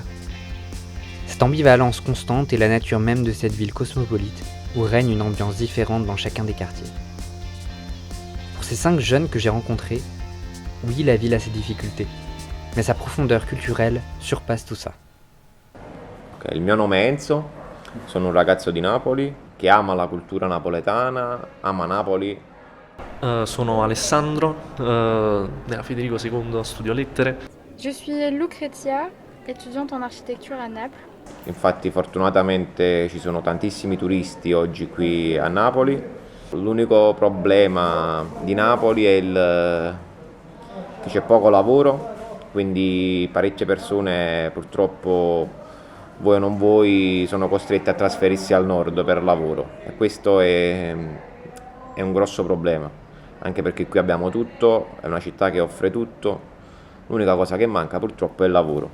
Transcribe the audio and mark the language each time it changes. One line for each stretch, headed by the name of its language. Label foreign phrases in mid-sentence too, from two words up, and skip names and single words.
French: Cette ambivalence constante est la nature même de cette ville cosmopolite, où règne une ambiance différente dans chacun des quartiers. Pour ces 5 jeunes que j'ai rencontrés, oui, la ville a ses difficultés, mais sa profondeur culturelle surpasse tout ça.
Italian: Okay, il mio nome è Enzo, sono un ragazzo di Napoli che ama la cultura napoletana, ama Napoli. Sono Alessandro, della Federico II studio lettere.
French: Je suis Lucrezia, étudiante en architecture à Naples.
Italian: Infatti fortunatamente ci sono tantissimi turisti oggi qui a Napoli. L'unico problema di Napoli è che c'è poco lavoro, quindi parecchie persone purtroppo vuoi o non vuoi sono costrette a trasferirsi al nord per lavoro e questo è un grosso problema, anche perché qui abbiamo tutto, è una città che offre tutto, l'unica cosa che manca purtroppo è il lavoro.